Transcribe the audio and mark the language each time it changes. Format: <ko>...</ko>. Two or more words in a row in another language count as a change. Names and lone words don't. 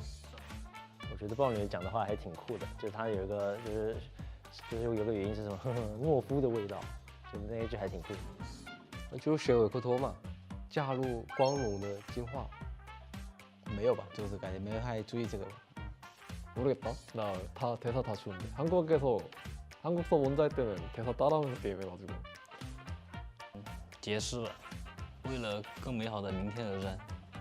<zh>我觉得豹女讲的话还挺酷的，就是她有一个就是有个原因是什么？懦夫的味道，就那一句还挺酷。就选维克托嘛，加入光荣的进化。没有吧，就是感觉没有太注意这个吧。</zh> <ko>모르겠다. 나 다 대사 다 주는데 한국서 먼저 할 때는 대사 따라하면서 게임해가지고.</ko> <zh>结束了，为了更美好的明天而战。</zh>